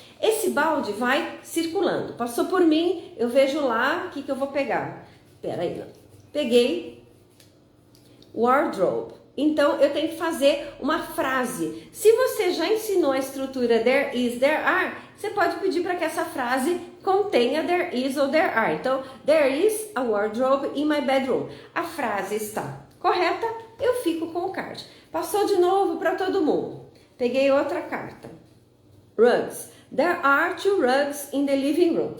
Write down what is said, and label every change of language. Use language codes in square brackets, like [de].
[pt] Esse balde vai circulando. Passou por mim, eu vejo lá o que eu vou pegar. Espera aí, peguei wardrobe. Então, eu tenho que fazer uma frase. Se você já ensinou a estrutura there is, there are, você pode pedir para que essa frase contenha there is ou there are. [en] Então, there is a wardrobe in my bedroom. [pt] A frase está correta, eu fico com o card. Passou de novo para todo mundo. Peguei outra carta. Rugs. [en] There are 2 rugs in the living room.